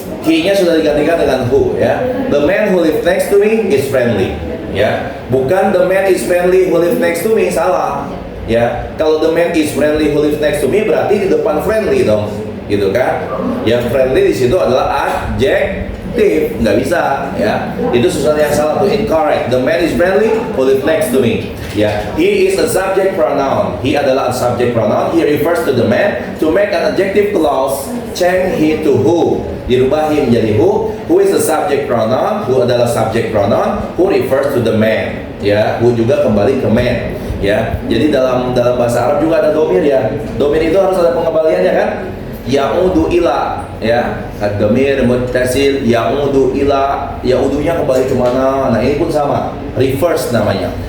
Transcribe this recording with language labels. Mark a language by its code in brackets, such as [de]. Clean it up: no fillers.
[id] He-nya sudah digantikan dengan who, ya. [en] The man who live next to me is friendly, ya. [id] Bukan [en] the man is friendly who live next to me, [id] salah, ya. Kalau [en] the man is friendly who live next to me [id] berarti di depan friendly dong, gitu kan? Yang friendly di situ adalah adjective, nggak bisa, ya. Itu sesuatu yang salah, tuh [en] incorrect. The man is friendly who live next to me. Ya, he is a subject pronoun. He adalah a subject pronoun. He refers to the man. To make an adjective clause, change he to who. [id] Dirubah he menjadi who. [en] Who is a subject pronoun? Who adalah subject pronoun. Who refers to the man. [id] Ya, who juga kembali ke man. Ya, jadi dalam bahasa Arab juga ada domir, ya. Domir itu harus ada pengembaliannya kan? [ar] Ya'udu ila, [id] ya. [ar] Ad-domir muttasil ya'udu ila. [id] Ya'udunya kembali ke mana? Nah, ini pun sama. Refers namanya.